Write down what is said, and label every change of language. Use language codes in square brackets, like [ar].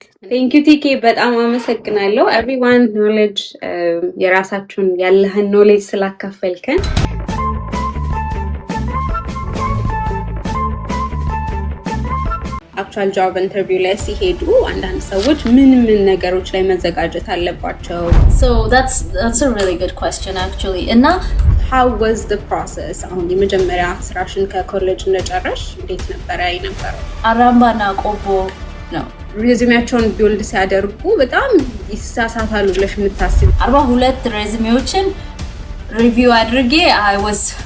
[am] ቴንክ ዩ ቲኬ፣ በጣም አመሰግናለሁ። ኤቭሪዋን ኖሌጅ የራሳችሁን ያለህን ኖሌጅ ስላካፈልከን አክቹዋል ጆብ ኢንተርቪው ላይ ሲሄዱ አንዳንድ ሰዎች ምን ነገሮች ላይ መዘጋጀት አለባቸው? [en] So that's a really good question actually. [am] እና [en] how was the process? [am] አሁን የመጀመሪያ ስራሽን ከኮሌጅ እንደጨረሽ እንዴት ነበረ የነበረው? አራምባና ቆቦ ነው ሬዚሜያቸውን ቢልድ ሲያደርጉ በጣም ይሳሳታሉ ብለሽ የምታስብ 42 ሬዚሜዎችን ሪቪው አድርጌ [en] I was